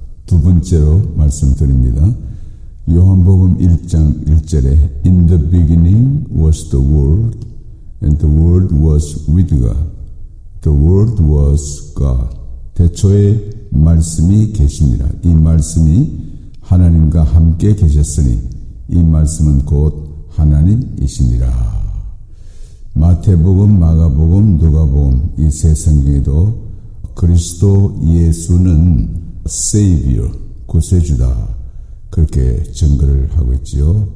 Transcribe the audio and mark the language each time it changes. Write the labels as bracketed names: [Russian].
[Korean] 두 번째로 말씀드립니다. 요한복음 1장 1절에 [English] In the beginning was the Word, and the Word was with God. The Word was God. [Korean] 태초에 말씀이 계시니라. 이 말씀이 하나님과 함께 계셨으니 이 말씀은 곧 하나님이시니라. 마태복음, 마가복음, 누가복음 이 세 성경에도 그리스도 예수는 Savior, 구세주다 그렇게 증거를 하고 있지요.